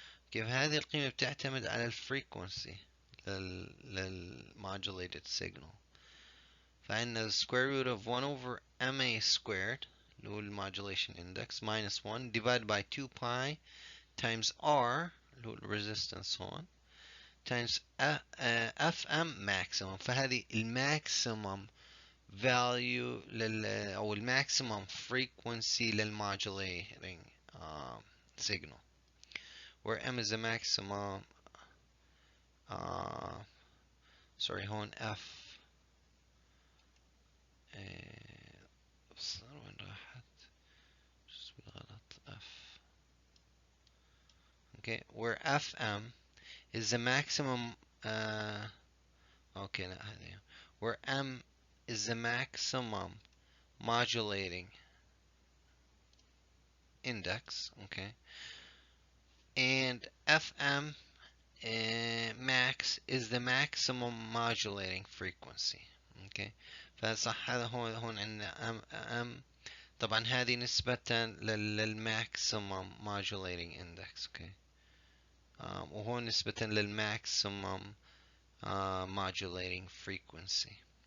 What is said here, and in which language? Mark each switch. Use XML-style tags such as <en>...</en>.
<ar>كيف هذه القيمة بتعتمد على الفريكونسي للmodulated signal. فعندنا</ar> <en>square root of 1 over ma squared</en> <ar>اللي هو المodulation index</ar> <en>minus 1 divided by 2 pi times r</en> <ar>اللي هو الresistance هون</ar> <en>times fm maximum.</en> <ar>فهذه الماكسيمم value أو الماكسيمم frequency للmodulating signal,</ar> <en>where m is the maximum sorry</en> <ar>هون f صار وين راحت بالغلط f.</ar> <en>okay, where fm is the maximum okay</en> <ar>لا هذه</ar> <en>where m is the maximum modulating index. okay, and fm max is the maximum modulating frequency.</en> <ar>okay, فصح هذا هون عندنا ام طبعا هذه نسبة للماكسيمم</ar> <en>modulating index. okay.</en> <ar>وهون نسبة للماكسيمم</ar> <en>modulating frequency.</en>